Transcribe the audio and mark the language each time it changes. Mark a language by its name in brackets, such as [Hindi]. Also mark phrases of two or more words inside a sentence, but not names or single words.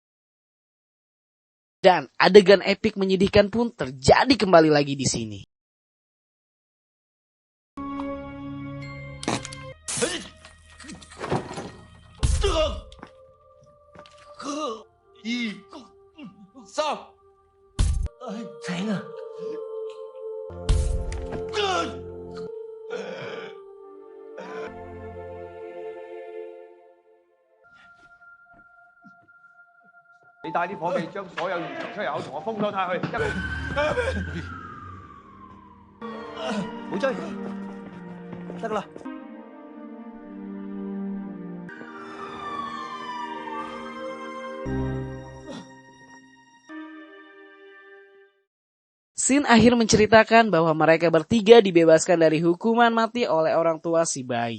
[Indonesian] Dan adegan epik menyedihkan pun terjadi kembali lagi di sini. Sayang. [Cantonese] 你帶啲伙計將所有現場出入口同我封鎖晒去，唔好追，得啦。 [Indonesian] Scene akhir menceritakan bahwa mereka bertiga dibebaskan dari hukuman mati oleh orang tua si bayi.